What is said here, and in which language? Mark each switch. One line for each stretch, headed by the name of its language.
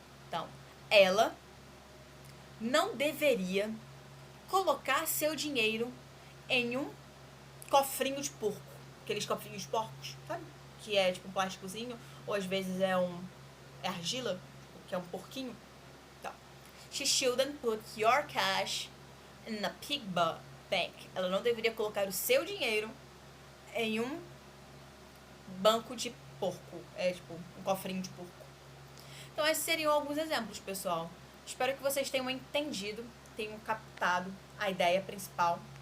Portuguese: Então, ela não deveria colocar seu dinheiro em um cofrinho de porco. Aqueles cofrinhos de porcos, sabe? Que é tipo um plásticozinho, ou às vezes é argila, que é um porquinho.
English: Então, she shouldn't put your cash in a pig bank.
Portuguese: Ela não deveria colocar o seu dinheiro em um banco de porco. É tipo um cofrinho de porco. Então, esses seriam alguns exemplos, pessoal. Espero que vocês tenham entendido, tenham captado a ideia principal.